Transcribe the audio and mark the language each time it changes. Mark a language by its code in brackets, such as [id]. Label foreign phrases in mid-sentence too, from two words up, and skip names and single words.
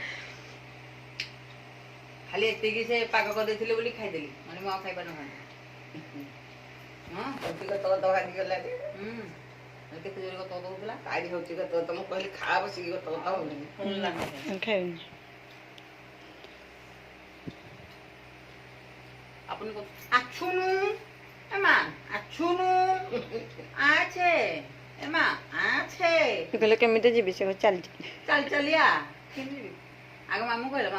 [or] ଖାଲି ଏତିକି ସେ ପାଗ କରିଦେଇଥିଲେ ବୋଲି ଖାଇଦେଲି ମାନେ ମୁଁ ଆଉ ଖାଇପାରିନଥାନ୍ତି ହଁ ହଉଛି ତ ଭାଙ୍ଗିଗଲା ଯେ କେତେ ଜୋରେ ଗତ ଦଉଥିଲା କାଢି ହଉଛି ତ ତମକୁ କହିଲି ଖା ବସିକି ତ ହଉନି ଖାଇବନି আপনি আছুনু এমা আছুনু আছে এমা আছে କହିଲେ କେମିତି ଯିବି ସେ ଚାଲିଛି ଚାଲି ଚାଲିଆ ଆଗ ମାମୁଁ କହିଲା